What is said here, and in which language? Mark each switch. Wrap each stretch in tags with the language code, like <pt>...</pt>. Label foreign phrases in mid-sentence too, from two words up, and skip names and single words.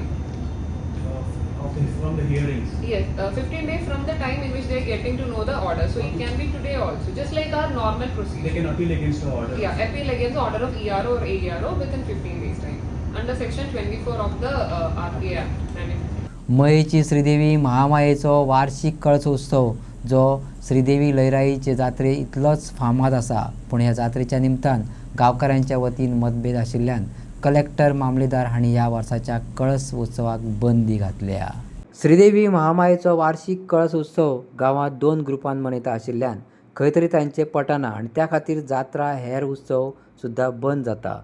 <en>From the hearings? Yes, 15 days from the time in which they are getting to know the order. So it can be today also, just like our normal procedure. They can appeal against the order? Yeah, appeal against the order of ERO or AERO within 15 days time. Under section 24 of the RTA Act.</en> <kok>मयेची श्रीदेवी महामायेचो वार्षिक कळसोत्सव जो श्रीदेवी लयराईचे जात्रे इतलोच फामाद आसा, पूण ह्या जात्रेच्या निमतान गांवकारांच्या वतीन मतभेद आशिल्ल्यान कलेक्टर मामलेदार हांणी ह्या वर्साच्या कळस उत्सवाक बंदी घातल्या. श्रीदेवी महामायेचो वार्षिक कळस उत्सव गांवांत 2 ग्रुपांत मनयता आशिल्ल्यान खंय तरी तांचे पटना आनी त्या खातीर जात्रा हेर उत्सव सुद्दां बंद जाता.</kok>